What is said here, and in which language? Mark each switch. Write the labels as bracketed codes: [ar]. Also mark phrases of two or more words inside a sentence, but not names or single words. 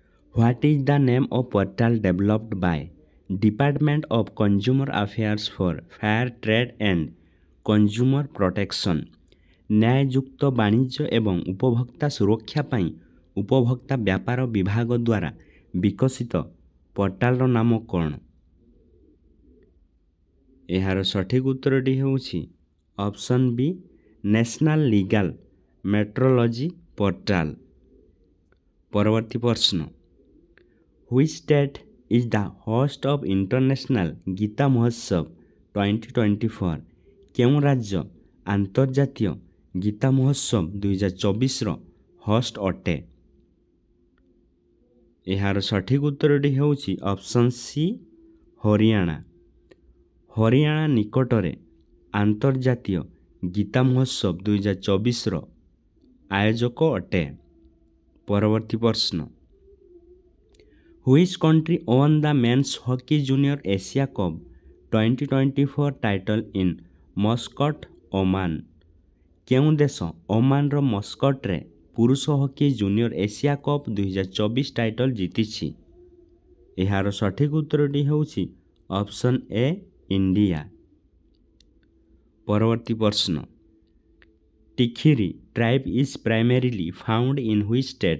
[en] What is the name of portal developed by Department of Consumer Affairs for Fair Trade and Consumer Protection? [or] ନ୍ୟାୟଯୁକ୍ତ ବାଣିଜ୍ୟ ଏବଂ ଉପଭୋକ୍ତା ସୁରକ୍ଷା ପାଇଁ ଉପଭୋକ୍ତା ବ୍ୟାପାର ବିଭାଗ ଦ୍ୱାରା ବିକଶିତ ପୋର୍ଟାଲର ନାମ କ'ଣ? ଏହାର ସଠିକ ଉତ୍ତରଟି ହେଉଛି [en] Option B [or] ନ୍ୟାସନାଲ ଲିଗାଲ ମେଟ୍ରୋଲୋଜି ପୋର୍ଟାଲ। ପରବର୍ତ୍ତୀ ପ୍ରଶ୍ନ, [en] Which state is the host of International Gita Mahotsav 2024? [or] କେଉଁ ରାଜ୍ୟ ଆନ୍ତର୍ଜାତୀୟ ଗୀତା ମହୋତ୍ସବ 2024ର ହୋଷ୍ଟ ଅଟେ? ଏହାର ସଠିକ ଉତ୍ତରଟି ହେଉଛି [en] Option C [or] ହରିୟାଣା। ହରିୟାଣା ନିକଟରେ ଆନ୍ତର୍ଜାତୀୟ ଗୀତା ମହୋତ୍ସବ 2024ର ଆୟୋଜକ ଅଟେ। ପରବର୍ତ୍ତୀ ପ୍ରଶ୍ନ, [en] Which country won the Men's Hockey Junior Asia Cup 2024 title in Muscat, Oman? [or] କେଉଁ ଦେଶ ଓମାନର ମସ୍କଟରେ ପୁରୁଷ ହକି ଜୁନିୟର ଏସିଆ କପ୍ 2024 ଟାଇଟଲ ଜିତିଛି? ଏହାର ସଠିକ ଉତ୍ତରଟି ହେଉଛି [en] Option A [or] ଇଣ୍ଡିଆ। ପରବର୍ତ୍ତୀ ପ୍ରଶ୍ନ, [en] Tikhiri tribe is primarily found in which state?